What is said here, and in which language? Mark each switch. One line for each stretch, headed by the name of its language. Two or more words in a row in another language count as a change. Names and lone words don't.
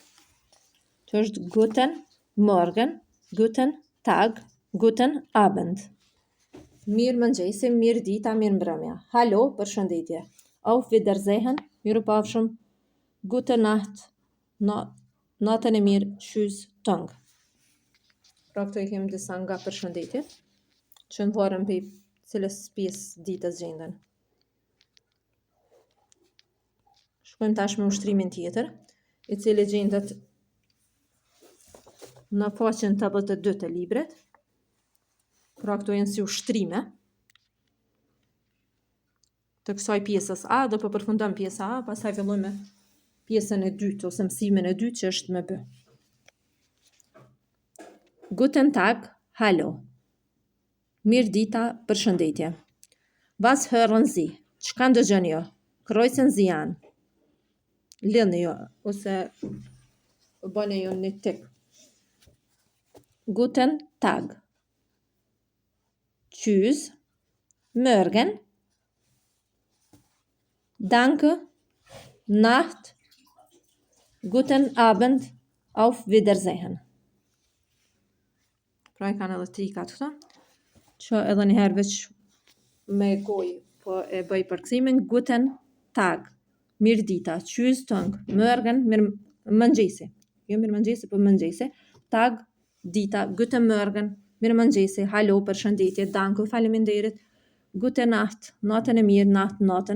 Albanian: Që është
German: Guten Morgen, Guten Tag, Guten Abend.
Albanian: Mirë mëngjesi, mirë dita, mirë mbrëmja. Halo, përshëndetje.
German: Auf Wiedersehen, mirupafshim. Gute Nacht,
Albanian: natën e mirë, tschüss, tëngë. Pra këto I kemi disa nga përshëndetjet, që në varën për cilës pjesë ditës gjenden. Shkojmë tash me ushtrimin tjetër, I cili gjendet në faqen 82 të librit. Pra këto janë si ushtrime të kësaj pjesës A, do po përfundon pjesa A, pastaj fillojmë me pjesën e dytë ose mësimin e dytë që është me B.
German: Guten Tag, hallo.
Albanian: Mirë dita, përshëndetje.
German: Was hören Sie?
Albanian: Çka ndëgjoni ju?
German: Kreuzen Sie an.
Albanian: Lëni ju ose bëni ju një tik.
German: Guten Tag. Tschüss. Morgen. Danke. Nacht. Guten Abend. Auf Wiedersehen.
Albanian: Pra I kanë edhe trikat këto, që edhe njëherë veç me gojë, po e bëj përkthimin.
German: Guten Tag.
Albanian: Mirë dita.
German: Tschüss, tëngë. Morgen,
Albanian: mirë mëngjesi. Jo mirë mëngjesi, po mëngjesi.
German: Tag, dita. Guten Morgen,
Albanian: mirë mëngjesi.
German: Hallo, përshëndetje. Danke, faleminderit. Guten Nacht,
Albanian: natën e mirë, natën.